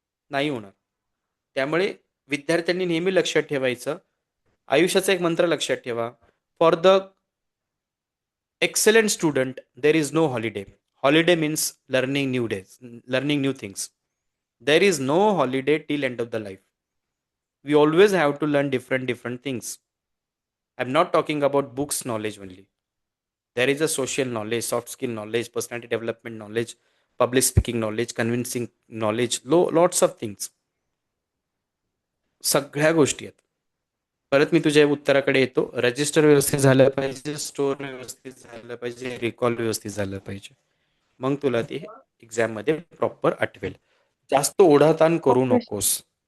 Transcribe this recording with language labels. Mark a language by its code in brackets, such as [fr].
[mr] नाही होणार. त्यामुळे विद्यार्थ्यांनी नेहमी लक्षात ठेवायचं, आयुष्याचा एक मंत्र लक्षात ठेवा, [en] For the excellent student there is no holiday means learning new things. There is no holiday till end of the life. We always have to learn different things. I'm not talking about books knowledge only. There is a social knowledge, soft skill knowledge, personality development knowledge, public speaking knowledge, convincing knowledge, lots of things. [mr] सगळ्या गोष्टी आहेत. परत मी तुझ्या उत्तराकडे येतो. Register व्यवस्थित झालं पाहिजे, स्टोअर व्यवस्थित झालं पाहिजे, रिकॉल व्यवस्थित झालं पाहिजे. मग तुला ते एक्झाम मध्ये प्रॉपर आठवेल. जास्त ओढाताण करू [en] Okay. [mr] नकोस.